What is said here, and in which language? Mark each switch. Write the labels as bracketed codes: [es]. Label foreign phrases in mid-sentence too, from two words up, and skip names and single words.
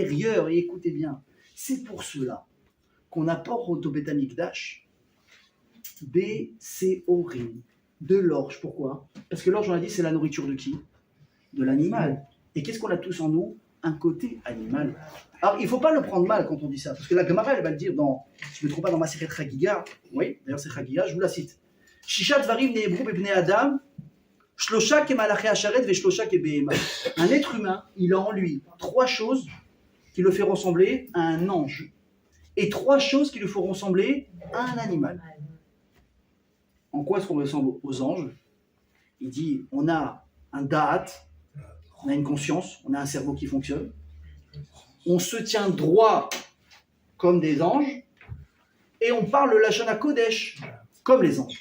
[fr] Et écoutez bien, c'est pour cela qu'on apporte au Beth Amikdash des séorim, de l'orge. Pourquoi? Parce que l'orge, on a dit, c'est la nourriture de qui? De l'animal. Et qu'est-ce qu'on a tous en nous? Un côté animal. Alors, il ne faut pas le prendre mal quand on dit ça, parce que la Gemara, elle va le dire dans, je ne me trompe pas, dans ma série Chagiga, oui, d'ailleurs c'est Chagiga, je vous la cite. [he] שישה דברים נאמרו בבני אדם, שלושה כמלאכי השרת ושלושה כבהמה. [fr] Un être humain, il a en lui 3 choses qui le font ressembler à un ange, et 3 choses qui le font ressembler à un animal. En quoi est-ce qu'on ressemble aux anges? Il dit, on a un da'at, on a une conscience, on a un cerveau qui fonctionne, on se tient droit comme des anges, et on parle le Lachon HaKodesh comme les anges.